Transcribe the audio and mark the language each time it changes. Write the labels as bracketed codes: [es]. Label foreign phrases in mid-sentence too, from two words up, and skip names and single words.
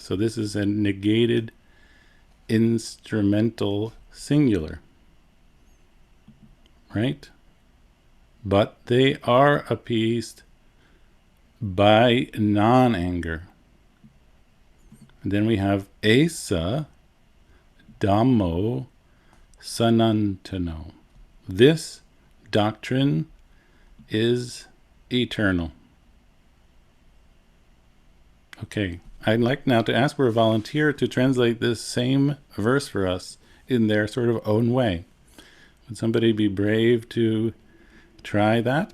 [en] So this is a negated instrumental singular, right? But they are appeased by non-anger. And then we have [pi] esa Dhammo sanantano. [en] This doctrine is eternal. Okay, I'd like now to ask for a volunteer to translate this same verse for us in their sort of own way. Would somebody be brave to try that?